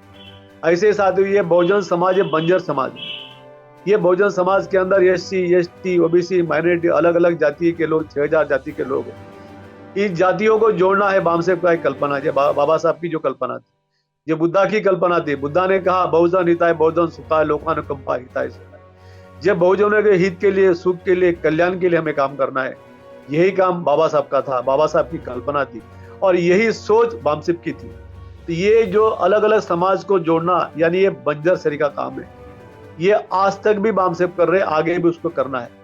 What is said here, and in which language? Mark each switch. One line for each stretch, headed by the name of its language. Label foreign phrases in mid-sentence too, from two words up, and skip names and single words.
Hindi: ऐसे साथियों, ये बहुजन समाज, ये बंजर समाज, ये बहुजन समाज के अंदर SC, ST, OBC, माइनॉरिटी, अलग अलग जाति के लोग, 6000 जाति के लोग हैं। इस जातियों को जोड़ना है बामसेब का एक कल्पना है, बाबा साहब की जो कल्पना थी, ये बुद्धा की कल्पना थी। बुद्धा ने कहा
Pali: बहुजन हिताय बहुजन सुखाय लोकानुकंपा हिताय सुखाय। जब बहुजनों के हित के लिए, सुख के लिए, कल्याण के लिए हमें काम करना है, यही काम बाबा साहब का था, बाबा साहब की कल्पना थी और यही सोच बामसेब की थी।
Hindi: तो ये जो अलग अलग समाज को जोड़ना, यानी ये बंजर शरी का काम है, ये आज तक भी बामसेब कर रहे, आगे भी उसको करना है।